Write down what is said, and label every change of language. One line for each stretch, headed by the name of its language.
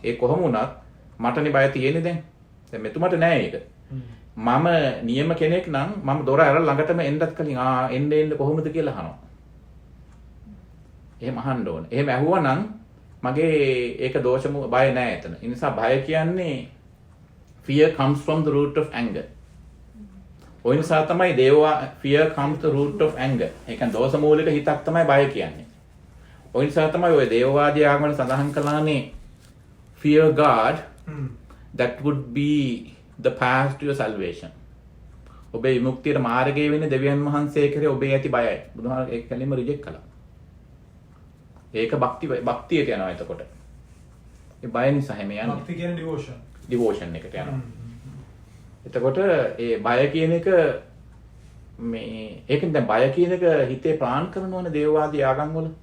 Sinhala: ඒ කොහොම වුණත් මටනේ බය තියෙන්නේ දැන්. දැන් මෙතුමට නෑ ඒක. මම නියම කෙනෙක් නම් මම දොර ඇරලා ළඟටම එන්නත් කලින් එන්න කොහොමද කියලා අහනවා. එහෙම අහන්න ඕනේ. එහෙම ඇහුවා නම් මගේ ඒක දෝෂම බය නෑ එතන. ඒ නිසා බය කියන්නේ
English: fear comes from the root of anger.
Sinhala: ඔය නිසා තමයි
English: fear comes the root of anger.
Sinhala: ඒ කියන්නේ දෝෂ මූලික හිතක් තමයි බය කියන්නේ. ඔය නිසා තමයි ඔය දේවවාදී ආගමවල සඳහන් කළානේ
English: fear God that would be the path to your salvation.
Sinhala: ඔබේ විමුක්තියට මාර්ගය වෙන්නේ දෙවියන් වහන්සේ කෙරේ ඔබේ ඇති බයයි. බුදුහාම ඒක කලින්ම රිජෙක්ට් කළා. ඒක භක්තියට යනවා එතකොට. ඒ බය නිසා හැම යන්නේ. භක්ති කියන්නේ devotion. devotion එකට යනවා. එතකොට ඒ බය කියන එක මේ ඒකෙන් දැන් බය කියන එක හිතේ ප්ලාන් කරනවනේ දේවවාදී ආගම් වල.